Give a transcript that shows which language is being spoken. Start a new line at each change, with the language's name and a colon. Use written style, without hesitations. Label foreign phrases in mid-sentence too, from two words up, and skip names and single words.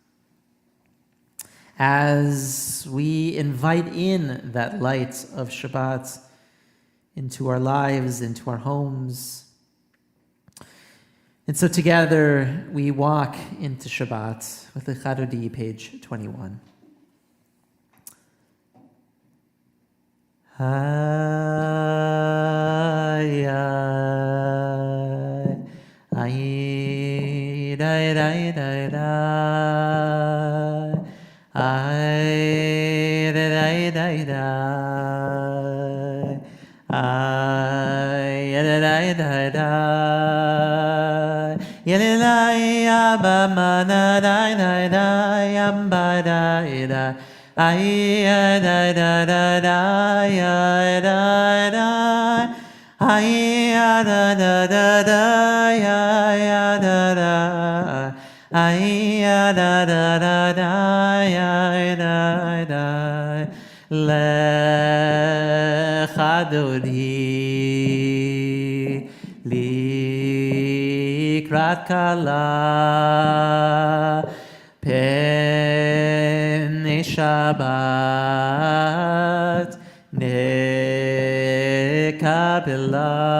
English: As we invite in that light of Shabbat into our lives, into our homes. And so together we walk into Shabbat with the Chadodi, page 21. Ay, ay, ay, dai, dai, dai, dai. Ay, dai, dai, dai. Ay, dai, dai, dai. Yelelai, abamana, dai, dai, dai, amba, dai, dai. Ay, dai, dai, dai, dai, ay, dai, dai. Ay, da, da, da, da, ay, da, da. Ay, da, da, da, da, ay, da, da.
Hebrew: Lecha Dodi, likrat kala, penei Shabbat, nekabela.